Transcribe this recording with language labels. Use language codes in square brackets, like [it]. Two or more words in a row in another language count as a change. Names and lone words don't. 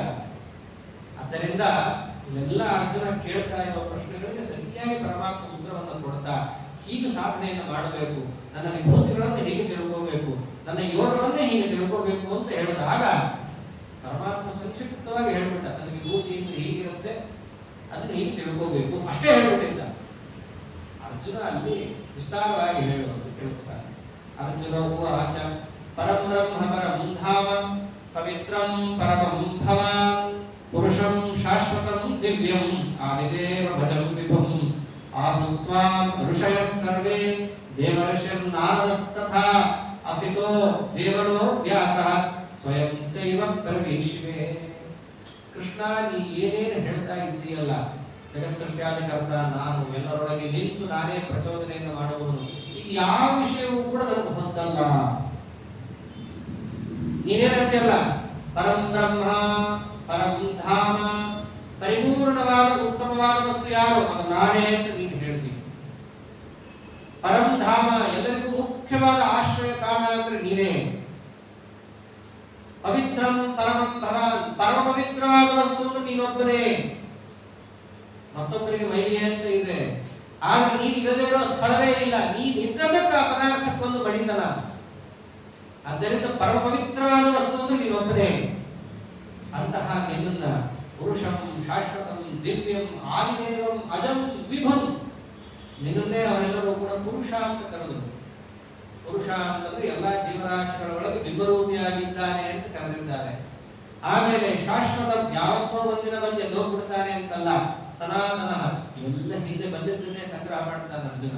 [kn] ಆದ್ದರಿಂದ ಇವೆಲ್ಲ ಅರ್ಜುನ ಕೇಳ್ತಾ ಇರುವ ಪ್ರಶ್ನೆಗಳಿಗೆ ಸರಿಯಾಗಿ ಪರಮಾತ್ಮ ಉತ್ತರವನ್ನು ಕೊಡ್ತಾ, ಹೀಗೆ ಸಾಧನೆಯನ್ನು ಮಾಡಬೇಕು, ನನ್ನ ವಿಭೂತಿಗಳನ್ನು ಹೀಗೆ ತಿಳ್ಕೋಬೇಕು, ನನ್ನ ಯೋಗವನ್ನೇ ಹೀಗೆ ತಿಳ್ಕೋಬೇಕು ಅಂತ ಹೇಳಿದಾಗ ಪರಮಾತ್ಮ ಸಂಕ್ಷಿಪ್ತವಾಗಿ ಹೇಳ್ಬಿಟ್ಟ, ನನ್ನ ವಿಭೂತಿ ಹೀಗಿರುತ್ತೆ, ಅದನ್ನ ಹೀಗೆ ತಿಳ್ಕೋಬೇಕು ಅಷ್ಟೇ ಹೇಳ್ಬಿಟ್ಟಿದ್ದ. ಅರ್ಜುನ ಅಲ್ಲಿ ವಿಸ್ತಾರವಾಗಿ ಹೇಳುವಂತ ಕೇಳುತ್ತಾರೆ. [sa] ಅರ್ಜುನ ಉವಾಚ ಪರಂ ಬ್ರಹ್ಮ ಪರಂ ಧಾಮ ಪವಿತ್ರಂ ಪರಮಂ ಭವಾನ್ ಪುರುಷಂ ಶಾಶ್ವತಂ ದಿವ್ಯಂ ಆದಿದೇವ ಭಜಂ ವಿಭುಂ ಆಹುಸ್ತ್ವಾಂ ಋಷಯಃ ಸರ್ವೇ ದೇವರ್ಷಿರ್ನಾರದಸ್ತಥಾ ಅಸಿತೋ ದೇವರೋ ವ್ಯಾಸಃ ಸ್ವಯಂ ಚೈವ ಪ್ರವೇಶಿವೆ. [kn] ಕೃಷ್ಣ, ನೀ ಏನೇನು ಹೇಳ್ತಾ ಇದ್ದೀಯಲ್ಲ, ಜಗತ್ ಸೃಷ್ಟಿಯಾದಿಕರ್ತ ನಾನು, ಎಲ್ಲರೊಳಗೆ ನಿಂತು ನಾನೇ ಪ್ರಚೋದನೆಯನ್ನು ಮಾಡುವನು, ಈಗ ಯಾವ ವಿಷಯವೂ ಕೂಡ ನನಗೆ ಹೊಸದಲ್ಲ. ನೀನೇನಂತೆಯಲ್ಲ, [sa] ಪರಂ ಬ್ರಹ್ಮ ಪರಂ ಧಾಮ, [kn] ಪರಿಪೂರ್ಣವಾದ ಉತ್ತಮವಾದ ವಸ್ತು ಯಾರು, ಅದು ನಾನೇ ಅಂತ ನೀನು ಹೇಳ್ತೀನಿ. [sa] ಪರಂ ಧಾಮ, [kn] ಎಲ್ಲರಿಗೂ ಮುಖ್ಯವಾದ ಆಶ್ರಯ ತಾಣ ಅಂದ್ರೆ ನೀನೇ. [sa] ಪವಿತ್ರಂ ಪರಮಂ ಭವಾನ್, [kn] ಪರಮ ಪವಿತ್ರವಾದ ವಸ್ತು ನೀನೊಬ್ಬನೇ. ಮತ್ತೊಬ್ಬರಿಗೆ ಮೈಲಿಗೆ ಅಂತ ಇದೆ, ಆಗ ನೀನು ಇರದೇ ಇರೋ ಸ್ಥಳವೇ ಇಲ್ಲ, ನೀನಿದ್ದದಕ್ಕೆ ಆ ಪದಾರ್ಥಕ್ಕೊಂದು ಬಡಿತನ. ಆದ್ದರಿಂದ ಪರಮ ಪವಿತ್ರವಾದ ವಸ್ತು ಅಂದ್ರೆ ನೀನೊಬ್ಬನೇ. ಅಂತಹ ನಿನ್ನ [sa] ಪುರುಷಂ ಶಾಶ್ವತಂ ದಿವ್ಯಂ ಆದಿದೇವಂ ಅಜಂ ವಿಭುಂ, [kn] ನಿನ್ನನ್ನೇ ಅವರೆಲ್ಲರೂ ಕೂಡ ಪುರುಷ ಅಂತ ಕರೆದರು. ಪುರುಷ ಅಂತಂದ್ರೆ ಎಲ್ಲಾ ಜೀವರಾಶಿಗಳ ಒಳಗೆ ಬಿಂಬರೂಪಿಯಾಗಿದ್ದಾನೆ ಅಂತ ಕರೆದಿದ್ದಾರೆ. ಆಮೇಲೆ ಶಾಶ್ವತ, ಯಾವತ್ತೋ ಒಂದಿನ ಬಂದು ಎದ್ದೋಗ್ಬಿಡ್ತಾನೆ ಅಂತಲ್ಲ, ಸನಾತನ, ಇವೆಲ್ಲ ಹಿಂದೆ ಬಂದಿದ್ದನ್ನೇ ಸಂಗ್ರಹ ಮಾಡ್ತಾನೆ ಅರ್ಜುನ.